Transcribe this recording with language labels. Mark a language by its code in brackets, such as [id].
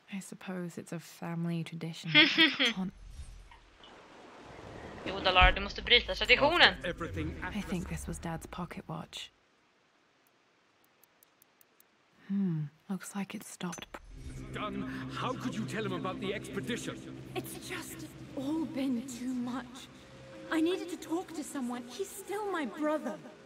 [en] I suppose it's a family tradition. I can't. [sv] Jo då, Lara, du måste bryta traditionen. [en] I think this was Dad's pocket watch. Looks like it stopped. Done. How could you tell him about the expedition? It's just all been too much. I needed to talk to someone. He's still my brother.